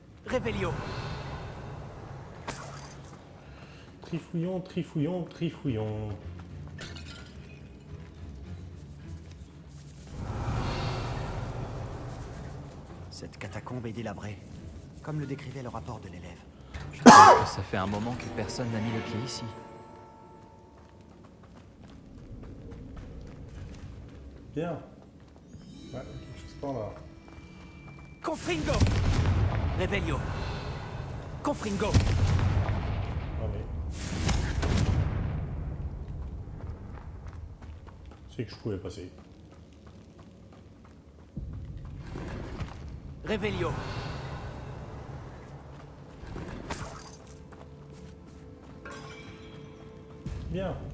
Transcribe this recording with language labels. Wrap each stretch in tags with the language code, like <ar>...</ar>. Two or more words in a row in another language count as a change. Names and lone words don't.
<fr>Revelio. Trifouillon, trifouillon, trifouillon. Cette catacombe est délabrée, comme le décrivait le rapport de l'élève. Je pense que ça fait un moment que personne n'a mis le pied ici. Bien. Ouais, quelque chose par là. Confringo. Revelio. Confringo. Allez. C'est que je pouvais passer. Revelio. Bien.</fr>